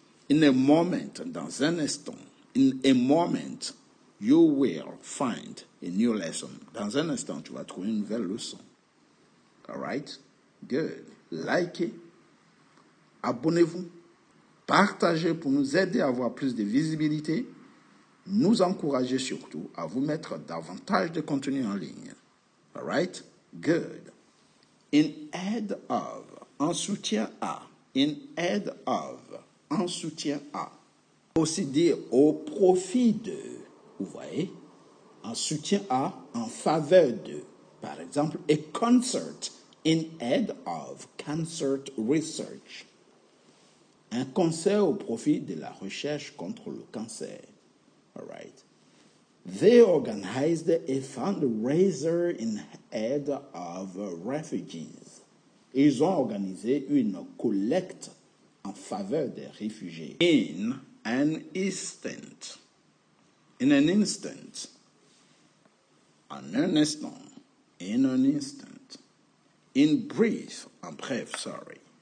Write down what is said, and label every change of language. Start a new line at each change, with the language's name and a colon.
English: In a moment,
French: dans un instant.
English: In a moment, you will find a new lesson.
French: Dans un instant, tu vas trouver une nouvelle leçon.
English: All right? Good.
French: Likez. Abonnez-vous. Partagez pour nous aider à avoir plus de visibilité. Nous encourager surtout à vous mettre davantage de contenu en ligne.
English: All right? Good. In aid of,
French: en soutien à.
English: In aid of,
French: en soutien à. Aussi dire au profit de. Vous voyez? En soutien à, en faveur de. Par exemple,
English: a concert in aid of cancer research.
French: Un concert au profit de la recherche contre le cancer.
English: All right. They organized a fundraiser in aid of refugees.
French: Ils ont organisé une collecte en faveur des réfugiés.
English: In an instant. In an instant.
French: En un instant.
English: In an instant. In brief.
French: En bref,
English: sorry.